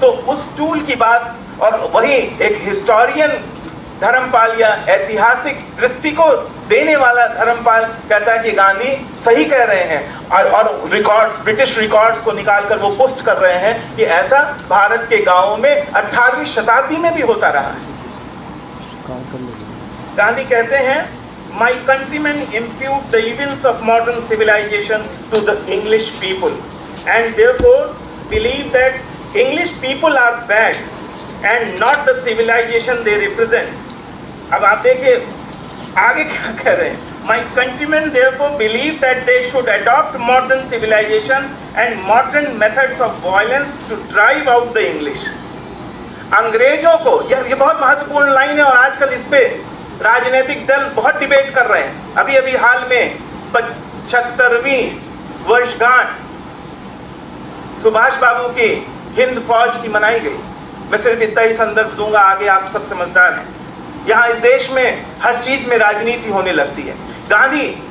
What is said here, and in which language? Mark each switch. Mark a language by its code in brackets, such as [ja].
[hi] तो उस टूल की बात, और वही एक हिस्टोरियन धर्मपाल या ऐतिहासिक दृष्टि को देने वाला धर्मपाल कहता है कि गांधी सही कह रहे हैं और रिकॉर्ड्स, ब्रिटिश रिकॉर्ड्स को निकालकर वो पोस्ट कर रहे हैं कि ऐसा भारत के गांवों में 18वीं शताब्दी में भी होता रहा है। गांधी कहते हैं [en] My countrymen impute the evils of modern civilization to the English people and therefore believe that English people are bad and not the civilization they represent. [hi] अब आप देखिए आगे क्या कह रहे हैं। [en] My countrymen therefore believe that they should adopt modern civilization and modern methods of violence to drive out the English. [hi] अंग्रेजों को, ये बहुत महत्वपूर्ण लाइन है और आजकल इस पे राजनीतिक दल बहुत डिबेट कर रहे हैं। अभी अभी हाल में 75वीं वर्षगांठ सुभाष बाबू की हिंद फौज की मनाई गई। मैं सिर्फ इतना ही संदर्भ दूंगा, आगे आप सब समझदार हैं। यहाँ इस देश में हर चीज में राजनीति होने लगती है। गांधी